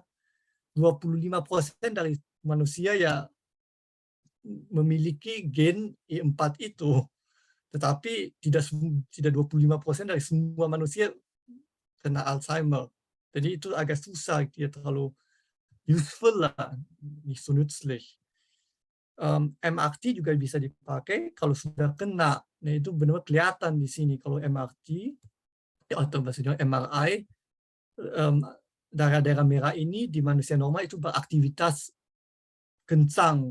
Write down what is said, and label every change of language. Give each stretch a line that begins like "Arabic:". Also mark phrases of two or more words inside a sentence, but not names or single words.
Indonesian: 25% dari manusia ya memiliki gen E4 itu. Tetapi tidak 25% dari semua manusia kena Alzheimer. Jadi itu agak susah, dia terlalu useful lah,
German: nicht so nützlich.
Indonesian: MRT juga bisa dipakai kalau sudah kena. Nah itu benar-benar kelihatan di sini kalau MRT atau maksudnya MRI, daerah-daerah merah ini di manusia normal itu beraktivitas kencang.